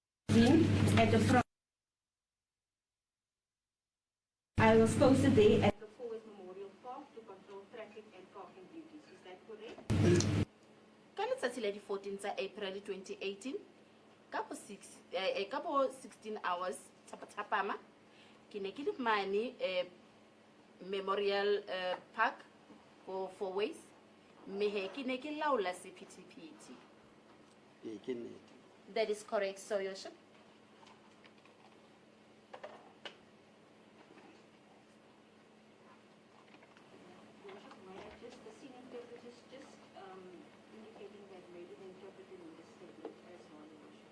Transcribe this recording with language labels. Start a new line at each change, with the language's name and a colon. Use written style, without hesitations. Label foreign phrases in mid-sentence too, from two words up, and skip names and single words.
English: in at the front. I was posted there at the Forward Memorial Park to control traffic and parking duties. Is that correct?
Southern Sotho: Ka letsatsi la di 14 tsa April 2018 ka bo 16 hours tapama ke ne ke le mane Memorial Park for 4 ways mehe ke ne ke laola sephethephethe.
English: That is correct, so your worship. The senior interpreter is just indicating that maybe the interpreter in the statement as well, Your Worship.